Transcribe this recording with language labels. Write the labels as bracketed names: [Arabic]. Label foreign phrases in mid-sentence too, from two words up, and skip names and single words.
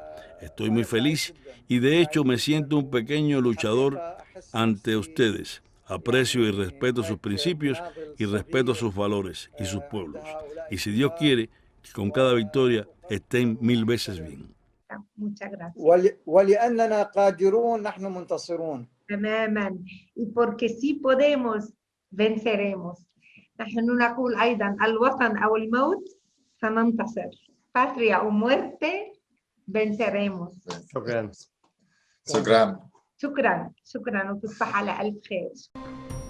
[Spanish] Estoy muy feliz y de hecho me siento un pequeño luchador ante ustedes. Aprecio y respeto sus principios y respeto sus valores y sus pueblos. Y si Dios quiere, que con cada victoria estén 1000 veces bien. Muchas gracias. [Arabic] ولأننا قادرون نحن منتصرون. تماما. [Spanish] Y porque sí podemos, venceremos. [Arabic] نحن نقول أيضا الوطن أو الموت سننتصر. [Spanish] Patria o muerte, venceremos. [Arabic] شكرا. شكرا. شكرا. شكرا وتصبح على ألف خير.